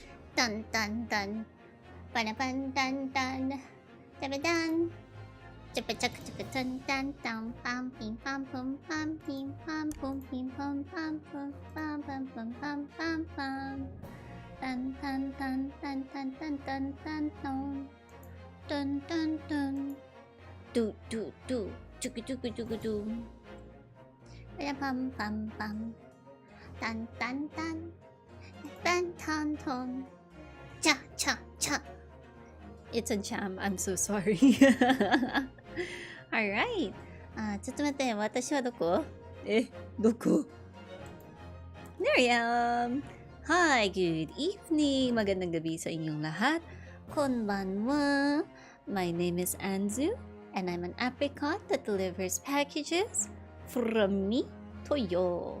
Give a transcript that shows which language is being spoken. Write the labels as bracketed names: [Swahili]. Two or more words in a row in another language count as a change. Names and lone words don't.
[English] Dun dun dun. Ba-da-bun dun dun. Da-ba-dun. Chippa-chugga-chugga-dun dun dun. Bum pim pum pum pum pim pum pum pim pum pum pum pum pum pum pum pum pum. Dun dun dun dun dun dun dun dun dun. Dun dun dun. Do do do. Chugga-chugga-chugga-doo. Ba-da-bum bum bum. Dun dun dun. Dun dun dun. Cha cha cha. It's a jam. I'm so sorry. Alright. [Japanese] ちょっと待って、私はどこ？ [English] どこ？ There I am! Hi, good evening! [Filipino] Magandang gabi sa inyong lahat. [Japanese] Konbanwa! [English] My name is Anzu, and I'm an apricot that delivers packages from me to you.